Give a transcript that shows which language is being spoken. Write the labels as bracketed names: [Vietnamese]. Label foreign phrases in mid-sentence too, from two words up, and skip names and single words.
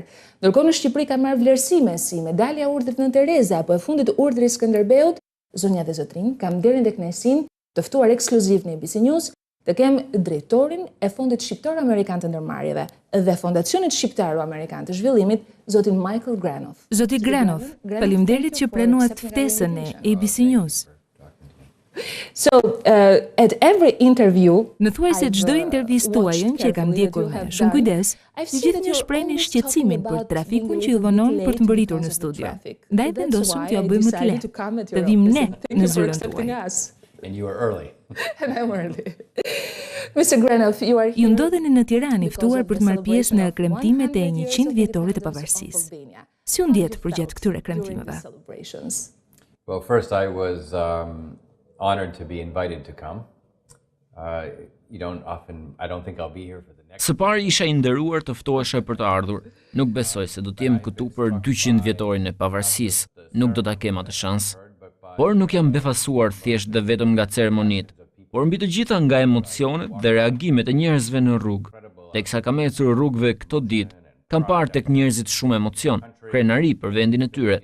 [Albanian] Ndërkohë në Shqipëri ka marrë vlerësime si medalja Urdhrit Nën Tereza apo e fundit Urdhri Skënderbeut. Zonja dhe zotrinj, kam nderin dhe kënaqësinë të ftuar ekskluziv në ABC News të kem drejtorin e Fondit Shqiptar-Amerikan të Ndërmarrjeve dhe Fondacionit Shqiptaro-Amerikan të Zhvillimit, zotin Michael Granoff. Zoti Granoff, faleminderit që pranuat ftesën e ABC News. [English] So, at every interview, [Albanian] Në thuajse çdo intervistë tuajën që e kam ndjekur me shumë kujdes, të gjithë ju shprehni shqetësimin për trafikun që ju vonon për të mbërritur në studio. Ndaj vendosëm t'ju bëjmë më të lehtë, të vim ne në zyrën tuaj. [English] And you are early. And I'm early. Mr. Granoff, you are [Albanian] Ju ndodheni në Tiranë i ftuar për të marrë pjesë në kremtimet e 100 vjetorit të pavarësisë. Si u ndjet përgjatë këtyre kremtimeve? [English] Well, first I was honored to be invited to come. I don't think I'll be here for the next. [Albanian] Së pari isha i nderuar të ftohesha për të ardhur. Nuk besoj se do të jem këtu për 200 vjetorin e pavarësisë. Nuk do ta kem atë shans. Por nuk jam befasuar thjesht dhe vetëm nga ceremonitë, por mbi të gjitha nga emocionet dhe reagimet e njerëzve në rrugë. Teksa kam ecur rrugëve këto ditë, kam parë tek njerëzit shumë emocion, krenari për vendin e tyre.